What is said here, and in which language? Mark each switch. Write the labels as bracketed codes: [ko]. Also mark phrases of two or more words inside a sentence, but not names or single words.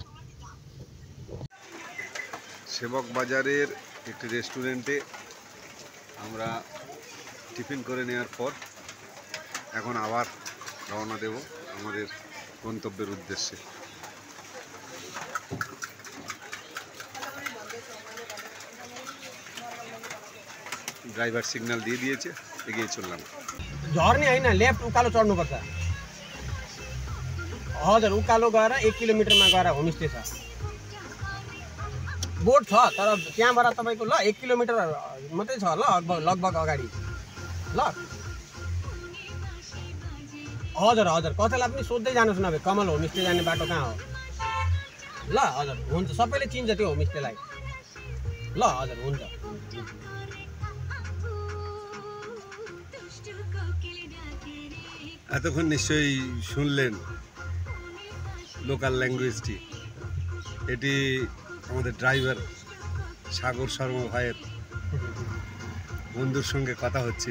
[bn] সেবক বাজারের একটি রেস্টুরেন্টে আমরা টিফিন করে নেওয়ার পর এখন আবার রওনা দেব আমাদের গন্তব্যের উদ্দেশ্যে। [en] driver signal [bn] দিয়ে দিয়েছে, এগিয়ে চললাম। [ne] झर्ने होइन, लेफ्ट उकालो चढ्नुपर्छ। हजुर, उकालो गएर 1 किलोमिटरमा गएर होमस्टे छ। बोट छ, तर त्यहाँबाट तपाईँको ल 1 किलोमिटर मात्रै छ ल, लगभग अगाडि ल। हजुर हजुर, कसैलाई पनि सोध्दै जानुहोस् न, भाइ कमल होमस्टे जाने बाटो कहाँ हो ल। हजुर हुन्छ, सबैले चिन्छ त्यो होमस्टेलाई ल। हजुर हुन्छ। [bn] এতক্ষণ নিশ্চয়ই শুনলেন [en] local language. [bn] এটি আমাদের ড্রাইভার সাগর শর্মা ভাইয়ের বন্ধুর সঙ্গে কথা হচ্ছিল।